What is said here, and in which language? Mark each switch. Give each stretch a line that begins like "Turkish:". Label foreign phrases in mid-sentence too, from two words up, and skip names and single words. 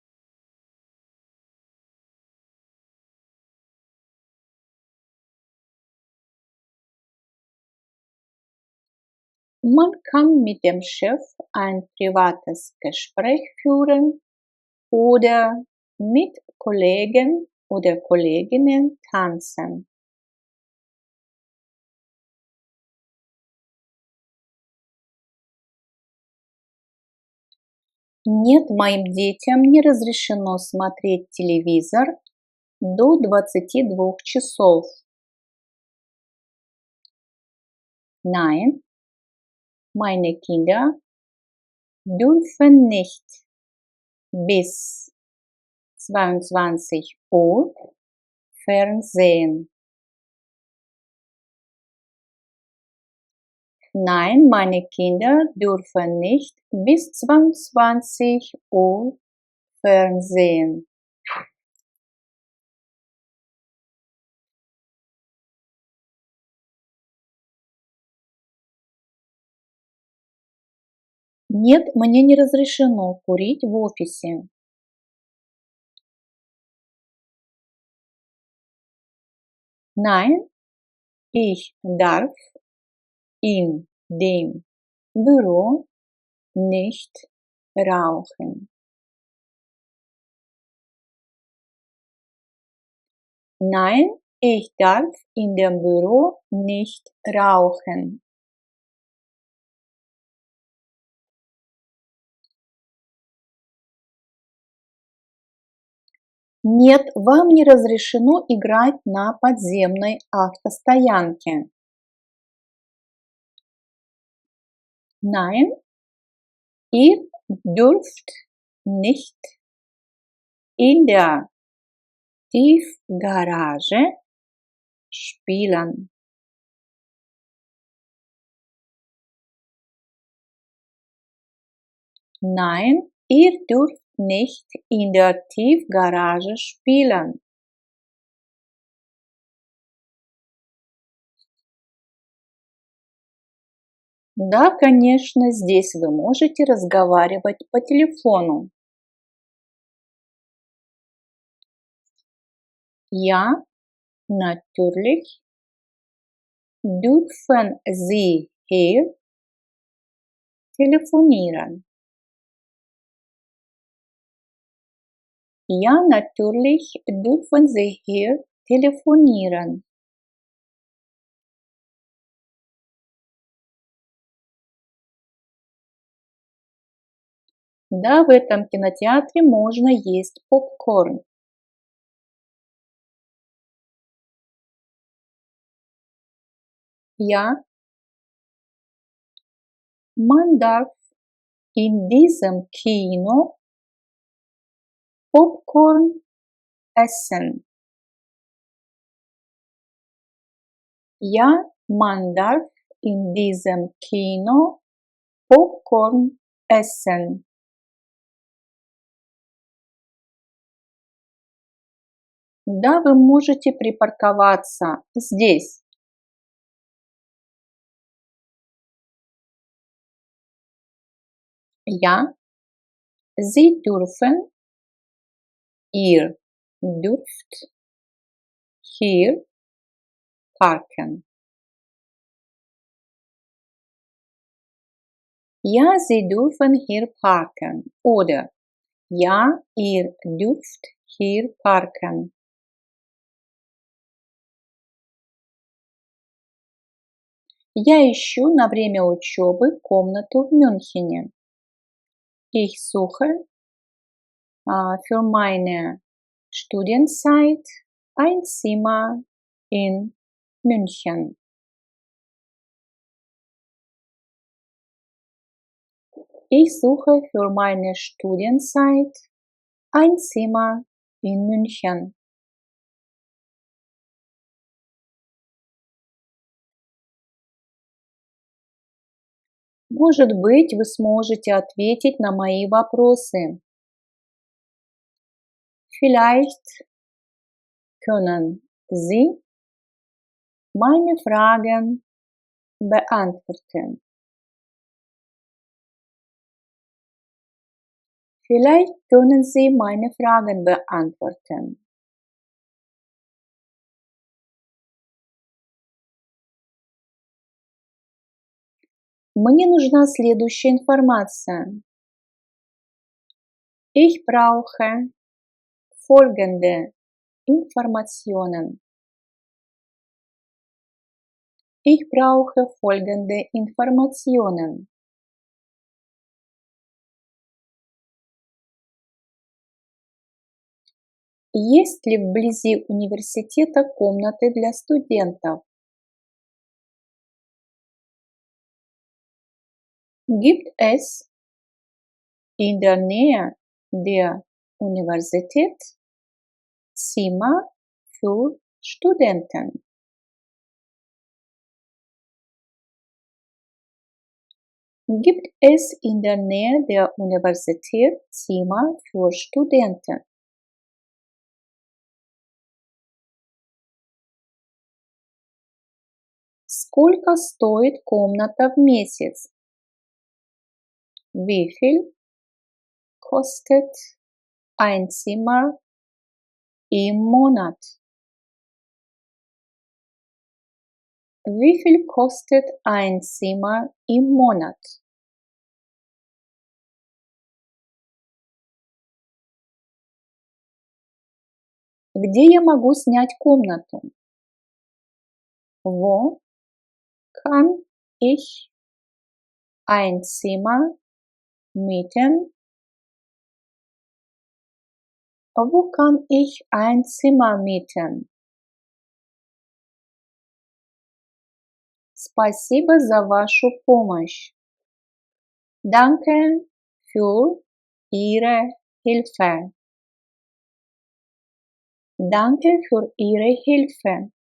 German: Man kann mit dem Chef ein privates Gespräch führen oder mit Kollegen oder Kolleginnen tanzen.
Russian: Нет, моим детям не разрешено смотреть телевизор до 22 часов.
German: Nein, meine Kinder dürfen nicht bis 22 Uhr Fernsehen. Nein, meine Kinder dürfen nicht bis 22 Uhr Fernsehen.
Russian: Нет, мне не разрешено курить в офисе.
German: Nein, ich darf in dem Büro nicht rauchen. Nein, ich darf in dem Büro nicht rauchen.
Russian: Нет, вам не разрешено играть на подземной автостоянке.
German: Nein, ihr dürft nicht in der Tiefgarage spielen. Nein, ihr dürft nicht in der Tiefgarage spielen.
Russian: Да, конечно, здесь вы можете разговаривать по телефону.
German: Ja, natürlich dürfen Sie hier telefonieren. Ja, natürlich dürfen Sie hier telefonieren.
Russian: Да, в этом кинотеатре можно есть попкорн.
German: Ja, man darf in diesem Kino Popcorn essen. Ja, man darf in diesem Kino Popcorn essen.
Russian: Да, вы можете припарковаться здесь.
German: Ja, Sie dürfen, ihr dürft hier parken. Ja, Sie dürfen hier parken. Oder ja, ihr dürft hier parken.
Russian: Я ищу на время учебы комнату в Мюнхене.
German: Ich suche für meine Studienzeit ein Zimmer in München. Ich suche für meine Studienzeit ein Zimmer in München.
Russian: Может быть, вы сможете ответить на мои вопросы.
German: Vielleicht können Sie meine Fragen beantworten. Vielleicht können Sie meine Fragen beantworten.
Russian: Мне нужна следующая информация.
German: Ich brauche folgende Informationen. Ich brauche folgende Informationen.
Russian: Есть ли вблизи университета комнаты для студентов?
German: Gibt es in der Nähe der Universität Zimmer für Studenten? Gibt es in der Nähe der Universität Zimmer für Studenten?
Russian: Сколько стоит комната в месяц?
German: Wie viel kostet ein Zimmer im Monat? Wie viel kostet ein Zimmer im Monat?
Russian: Где я могу снять комнату?
German: Wo kann ich ein Zimmer mieten? Wo kann ich ein Zimmer mieten?
Russian: Спасибо за вашу помощь.
German: Danke für Ihre Hilfe. Danke für Ihre Hilfe.